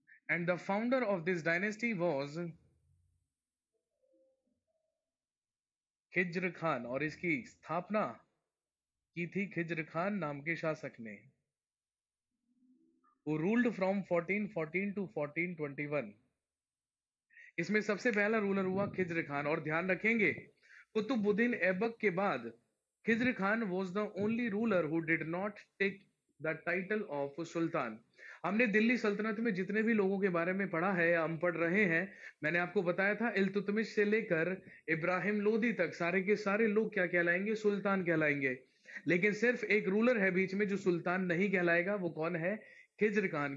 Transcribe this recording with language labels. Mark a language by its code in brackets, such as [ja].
[en] and the founder of this dynasty was Khizr Khan, [hi] और इसकी स्थापना की थी खिज्र खान नाम के शासक ने, [en] who ruled from 1414 to 1421. [hi] इसमें सबसे पहला रूलर हुआ खिज्र खान. और ध्यान रखेंगे, कुतुबुद्दीन ऐबक के बाद [en] Khizr Khan was the only ruler who did not take the title of sultan. [hi] हमने दिल्ली सल्तनत में जितने भी लोगों के बारे में पढ़ा है, हम पढ़ रहे हैं, मैंने आपको बताया था इल्तुतमिश से लेकर इब्राहिम लोदी तक सारे के सारे लोग क्या कहलाएंगे? सुल्तान कहलाएंगे. लेकिन सिर्फ एक रूलर है बीच में जो सुल्तान नहीं कहलाएगा. वो कौन है? खिज्र खान.